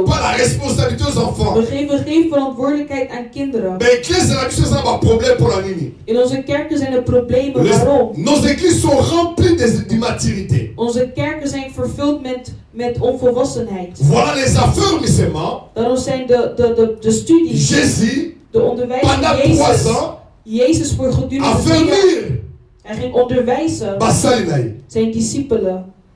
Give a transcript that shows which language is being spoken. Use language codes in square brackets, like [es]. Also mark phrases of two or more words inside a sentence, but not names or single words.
[nl] We geven geen verantwoordelijkheid aan kinderen. In onze kerken zijn er problemen. Waarom? [fr] Nos églises sont remplies d'immaturité. [nl] Onze kerken zijn vervuld met onvolwassenheid. [fr] Voilà les affermissements. [nl] Daarom zijn de studies, Jésus, de onderwijs van Jezus voor gedurende 3 jaar. Hij ging onderwijzen zijn discipelen.